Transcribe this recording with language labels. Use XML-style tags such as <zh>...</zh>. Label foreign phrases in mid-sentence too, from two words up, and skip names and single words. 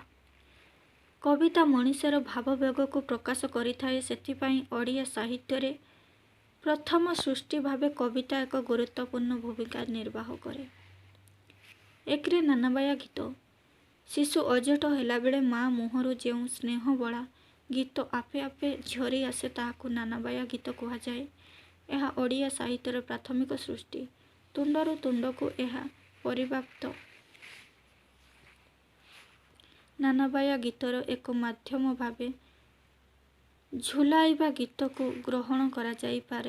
<or>କବିତା ମଣିଷର ଭାବବେଗକୁ ପ୍ରକାଶ କରିଥାଏ। ସେଥିପାଇଁ ଓଡ଼ିଆ ସାହିତ୍ୟରେ ପ୍ରଥମ ସୃଷ୍ଟି ଭାବେ କବିତା ଏକ ଗୁରୁତ୍ୱପୂର୍ଣ୍ଣ ଭୂମିକା ନିର୍ବାହ କରେ। 1ରେ ନାନାବାୟା ଗୀତ। ଶିଶୁ ଅଝଟ ହେଲାବେଳେ ମା' ମୁହଁରୁ ଯେଉଁ ସ୍ନେହବୋଳା ଗୀତ ଆପେ ଆପେ ଝରି ଆସେ ତାହାକୁ ନାନାବାୟା ଗୀତ କୁହାଯାଏ। ଏହା ଓଡ଼ିଆ ସାହିତ୍ୟର ପ୍ରାଥମିକ ସୃଷ୍ଟି। ତୁଣ୍ଡରୁ ତୁଣ୍ଡକୁ ଏହା ପରିବ୍ୟାପ୍ତ। ନାନାବାୟା ଗୀତର ଏକ ମାଧ୍ୟମ ଭାବେ ଝୁଲାଇବା ଗୀତକୁ ଗ୍ରହଣ କରାଯାଇପାରେ।</or>